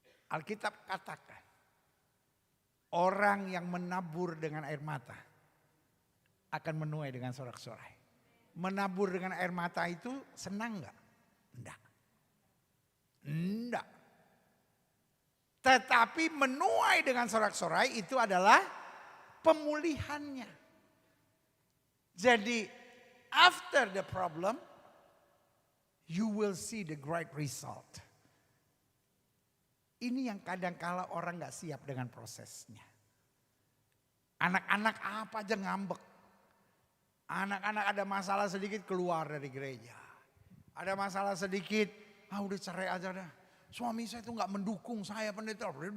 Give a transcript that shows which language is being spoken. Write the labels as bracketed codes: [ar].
[id] Alkitab katakan orang yang menabur dengan air mata akan menuai dengan sorak-sorai. Menabur dengan air mata itu senang enggak? Enggak. Enggak. Tetapi menuai dengan sorak-sorai itu adalah pemulihannya. Jadi [en] after the problem you will see the great result. [id] Ini yang kadang-kala orang gak siap dengan prosesnya. Anak-anak apa aja ngambek. Anak-anak ada masalah sedikit keluar dari gereja. Ada masalah sedikit, udah cerai aja dah. Suami saya tuh gak mendukung saya pendeta.